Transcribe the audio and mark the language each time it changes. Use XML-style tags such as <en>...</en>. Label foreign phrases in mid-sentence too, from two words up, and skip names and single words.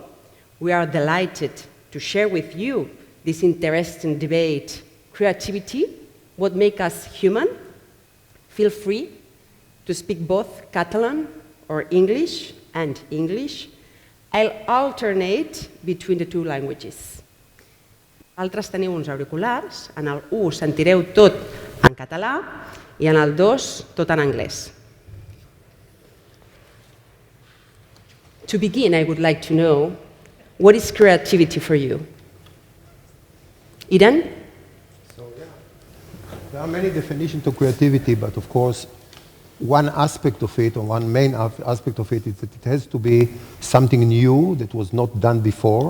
<en>We are delighted to share with you this interesting debate, creativity, what makes us human. Feel free to speak both Catalan or English and English. I'll alternate between the two languages.</en> <ca>Altres teniu uns auriculars, en el 1 sentireu tot en català i en el 2 tot en anglès.</ca> <en>To begin, I would like to know, what is creativity for you? Idan? There are many definitions of creativity, but of course, one aspect of it, or one main aspect of it, is that it has to be something new that was not done before.</en>